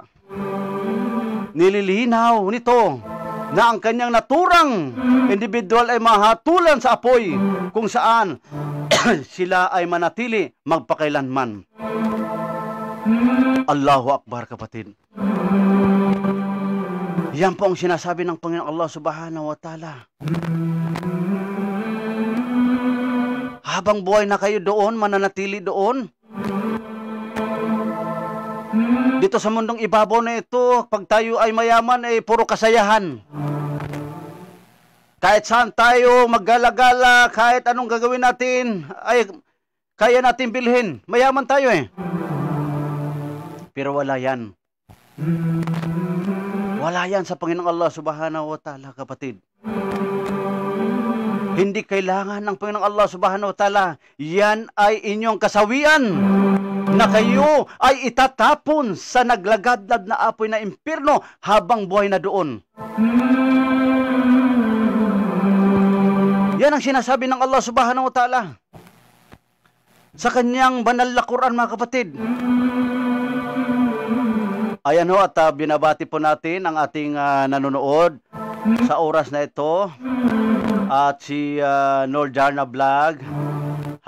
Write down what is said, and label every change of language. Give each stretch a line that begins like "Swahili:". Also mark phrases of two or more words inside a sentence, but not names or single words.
Filipino: Nililinaw nito na ang kanyang naturang individual ay mahatulan sa apoy kung saan sila ay manatili magpakailanman.
Arabic: الله أكبر,
Filipino: kapatid. Yan po ang sinasabi ng Panginoon
Arabic: الله سبحانه وتعالى.
Filipino: Habang buhay na kayo doon, mananatili doon. Dito sa mundong ibabaw na ito, pag tayo ay mayaman, ay puro kasayahan. Kahit saan tayo maggala-gala, kahit anong gagawin natin, ay kaya natin bilhin. Mayaman tayo eh. Pero wala yan. Wala yan sa Panginoong
Arabic: الله سبحانه وتعالى,
Filipino: kapatid. Hindi kailangan ng Panginoong
Arabic: الله سبحانه وتعالى.
Filipino: Yan ay inyong kasawian na kayo ay itatapon sa naglagadlad na apoy na impyerno habang buhay na doon. Yan ang sinasabi ng
Arabic: الله سبحانه وتعالى
Filipino: sa kanyang banal na Quran, mga kapatid. Ayan ho, at binabati po natin ang ating nanonood sa oras na ito. At si Norjarna Vlog.